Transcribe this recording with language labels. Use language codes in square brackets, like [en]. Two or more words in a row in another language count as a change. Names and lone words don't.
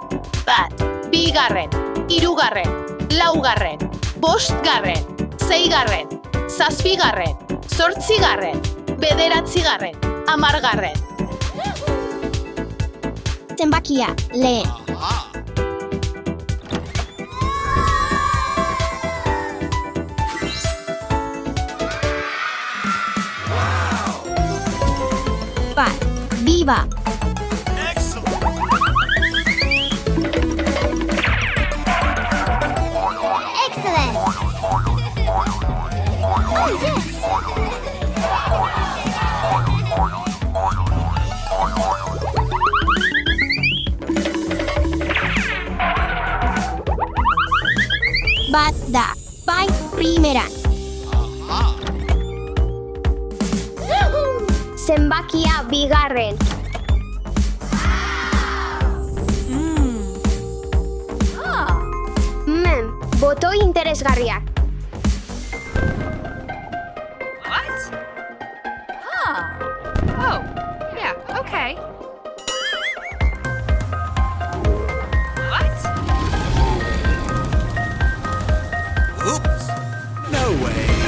[eu] 1, 2, 3, 4, 5, 6, 7, 8, 9, 10, 11, Zenbakia, lehen. Bat, biba. [en] Excellent. Oh, yes. [eu] Bat da, bai primeran. Zenbakia bigarren. Boto interesgarriak. [en] What? Oh, yeah, okay. What? Oops. No way.